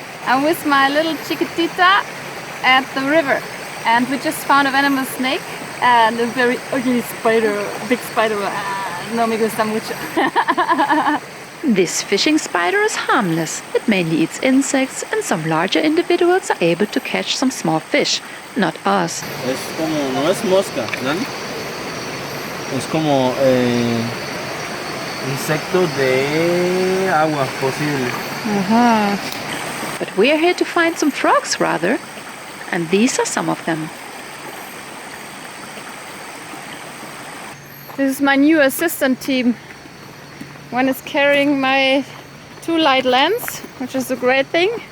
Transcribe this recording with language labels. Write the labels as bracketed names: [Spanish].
[English] I'm with my little chiquitita at the river, and we just found a venomous snake and a very ugly spider, big spider. [Spanish] No me gusta mucho. [English] This fishing spider is harmless. It mainly eats insects, and some larger individuals are able to catch some small fish. Not us. [Spanish] Es como, no es mosca, ¿no? Es como insecto de agua posible. [English] But we're here to find some frogs rather. And these are some of them. This is my new assistant team. One is carrying my 2 light lens, which is a great thing.